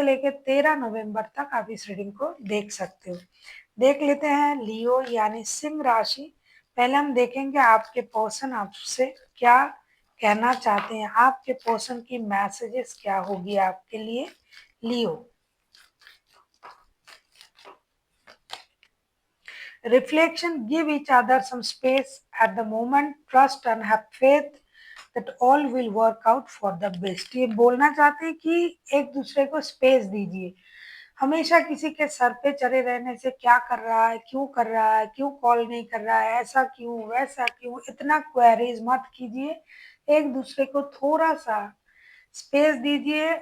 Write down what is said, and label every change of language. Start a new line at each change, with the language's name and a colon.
Hindi: 7 से लेकर 13 नवंबर तक आप इस रीडिंग को देख सकते हो। देख लेते हैं लियो यानी सिंह राशि। पहले हम देखेंगे आपके पर्सन आपसे क्या कहना चाहते हैं, आपके पर्सन की मैसेजेस क्या होगी आपके लिए लियो।
English: Reflection, give each other some space at the moment, trust and have faith that all will work out for the best।
Hindi: ये बोलना चाहते हैं कि एक दूसरे को स्पेस दीजिए। हमेशा किसी के सर पे चढ़े रहने से क्या कर रहा है, क्यों कर रहा है, क्यों कॉल नहीं कर रहा है, ऐसा क्यों वैसा क्यों, इतना क्वेरीज मत कीजिए। एक दूसरे को थोड़ा सा स्पेस दीजिए।